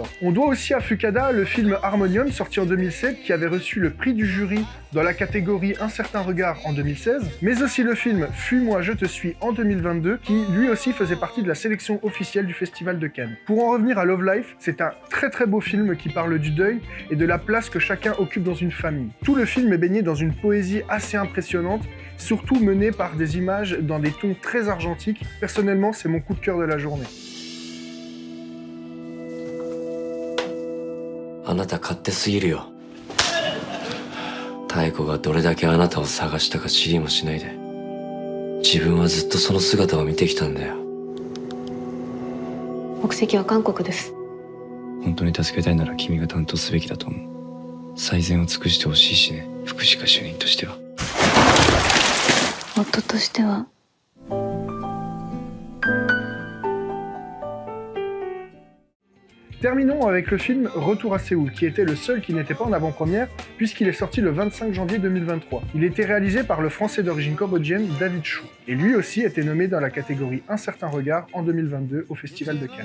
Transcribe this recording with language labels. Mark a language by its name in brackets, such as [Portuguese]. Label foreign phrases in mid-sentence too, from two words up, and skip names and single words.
[French] On doit aussi à Fukada le film Harmonium, sorti en 2007, qui avait reçu le prix du jury dans la catégorie Un certain regard en 2016, mais aussi le film Fuis-moi, je te suis en 2022, qui lui aussi faisait partie de la sélection officielle du Festival de Cannes. Pour en revenir à Love Life, c'est un très beau film qui parle du deuil et de la place que chacun occupe dans une famille. Tout le film est baigné dans une poésie assez impressionnante, surtout menée par des images dans des tons très argentiques. Personnellement, c'est mon coup de cœur de la journée. [Japanese] あなた勝手すぎるよ。妙子がどれだけあなたを探したか知りもしないで、自分はずっとその姿を見てきたんだよ。国籍は韓国です。本当に助けたいなら君が担当すべきだと思う。最善を尽くしてほしいしね、福祉課主任としては。夫としては。 [French] Terminons avec le film Retour à Séoul, qui était le seul qui n'était pas en avant-première, puisqu'il est sorti le 25 janvier 2023. Il était réalisé par le Français d'origine cambodgienne David Chou, et lui aussi était nommé dans la catégorie Un certain regard en 2022 au Festival de Cannes.